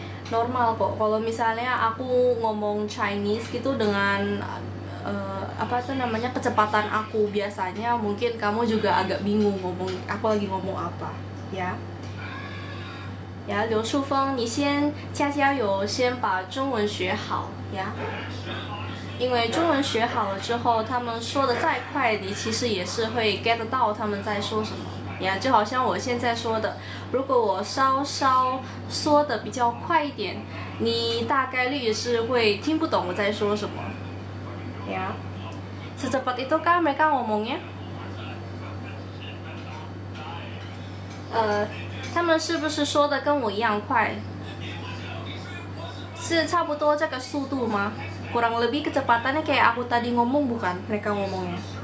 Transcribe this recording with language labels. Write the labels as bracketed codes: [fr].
[id] Normal kok kalau misalnya aku ngomong Chinese gitu dengan apa tuh namanya kecepatan aku biasanya, mungkin kamu juga agak bingung ngomong aku lagi ngomong apa ya. [zh] Ya, 刘淑峰，你先加油，先把中文学好呀。因为中文学好了之后，他们说的再快，你其实也是会 get 到他们在说什么呀。就好像我现在说的，如果我稍稍说的比较快一点，你大概率也是会听不懂我在说什么ya. [id] Secepat itu kah mereka ngomongnya? [zh] 他们是不是说的跟我一样快？是差不多这个速度吗？ [id] kurang lebih kecepatannya kayak aku tadi ngomong bukan mereka ngomongnya?